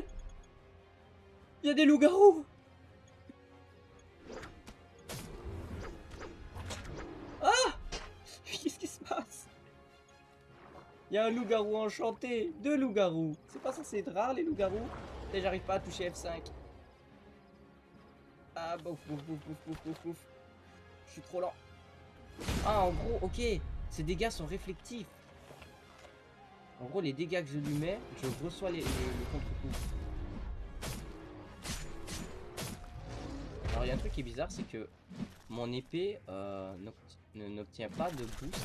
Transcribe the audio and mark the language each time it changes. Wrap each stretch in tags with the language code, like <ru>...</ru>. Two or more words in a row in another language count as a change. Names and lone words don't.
<fr>Il y a des loups-garous. Ah! Qu'est-ce qui se passe? Il y a un loup-garou enchanté. 2 loups-garous. C'est pas censé être rare les loups-garous. Et j'arrive pas à toucher F5. Ah, bouf, bouf, bouf, bouf, bouf, bouf, bouf. Je suis trop lent. Ah, en gros, ok. Ces dégâts sont réflectifs. En gros, les dégâts que je lui mets, je reçois les contre-coups. Alors, il y a un truc qui est bizarre, c'est que mon épée n'obtient pas de boost.</fr>